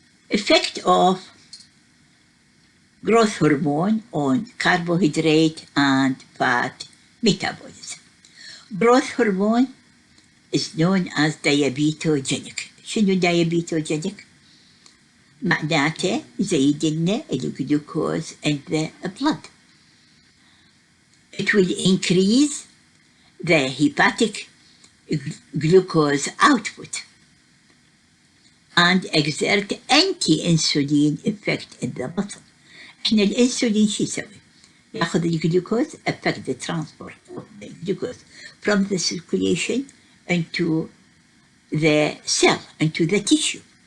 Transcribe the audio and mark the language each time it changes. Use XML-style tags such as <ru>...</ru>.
<en>Effect of growth hormone on carbohydrate and fat metabolism. Growth hormone is known as diabetogenic.</en> <ar>شنو diabetogenic؟ معناته يزيد لنا الجلوكوز</ar> <en>in the blood. It will increase the hepatic glucose output and exert anti-insulin effect in the muscle.</en> <ar>احنا الانسولين شو يسوي؟ يأخذ الجلوكوز</ar> <en>affect the transport of the glucose from the circulation into the cell, into the tissue.</en>